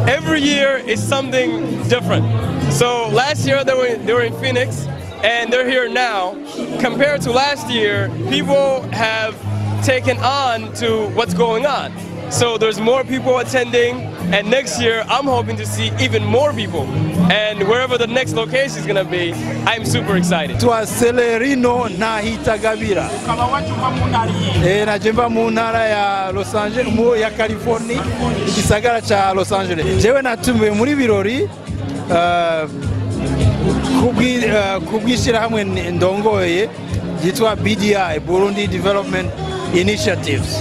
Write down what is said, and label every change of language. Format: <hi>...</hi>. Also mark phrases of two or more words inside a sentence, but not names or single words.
<en>Every year is something different. So last year they were in Phoenix, and they're here now. Compared to last year, people have taken on to what's going on. So there's more people attending, and next year I'm hoping to see even more people. And wherever the next location is going to be, I'm super excited.</en> <rn>Celerino Nahitagabira. Najemba mu ntara ya Los Angeles, ya California, igisagara cha Los Angeles. Jewe natumiwe muri birori kubwishira hamwe ndongoye yitwa BDI, Burundi Development Initiatives.</rn>